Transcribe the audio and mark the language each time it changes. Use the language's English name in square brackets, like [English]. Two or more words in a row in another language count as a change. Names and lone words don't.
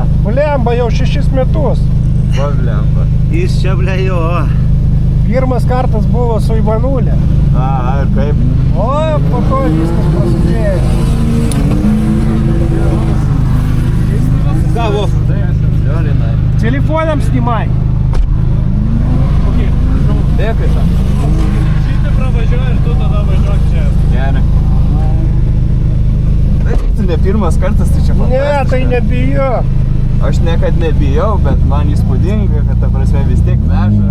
[Lithuanian] Blemba, jau 6 metus. Va, blemba. Jis čia ble jo. Pirmas kartas buvo su Ivanulė. A, ir kaip? O, po to viskas prasidėjo. Gavo. [Russian] Лёлина. Телефоном снимай. [Lithuanian] Dėkui tą. Šitą pravažiuoji ir tu tada važiuok čia. Gerai. Tai tu ne pirmas kartas, tai čia fantastiška. Ne, tai nebijok. Aš niekad nebijau, bet man įspūdinga, kad ta prasme vis tiek veža.